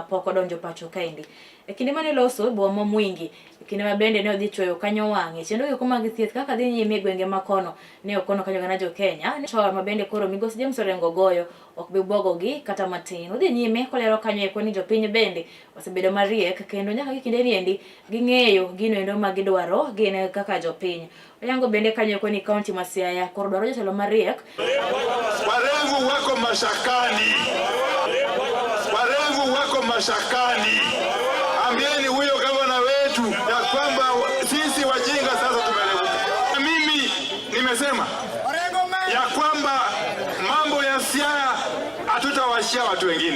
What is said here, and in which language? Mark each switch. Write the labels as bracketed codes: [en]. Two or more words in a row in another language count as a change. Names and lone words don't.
[luo] poko donjo pacho kaendi kinde mane loso boma mwingi kinde mabende ne odhi choyo kanyo wange chendo yuko mag thieth kaka dhi nyime gwenge makono ne okono kanyo gandajo Kenya to mabende koro migosi James Orengo goyo ok bi bwogogi kata matin odhi nyime kolero kanyo eko ni jopiny bende osebedo mariek kendo nyaka kinde niendi ging'eyo gino endo magidwaro gine kaka jopiny oyango bende kanyo eko ni county ma Siaya koro dwaro jatelo mariek [sw] warevu wako mashakani ambieni huyo gavana wetu ya kwamba sisi wajinga sasa tumeelewa. Mimi nimesema ya kwamba mambo ya Siaya hatutawashia watu wengine.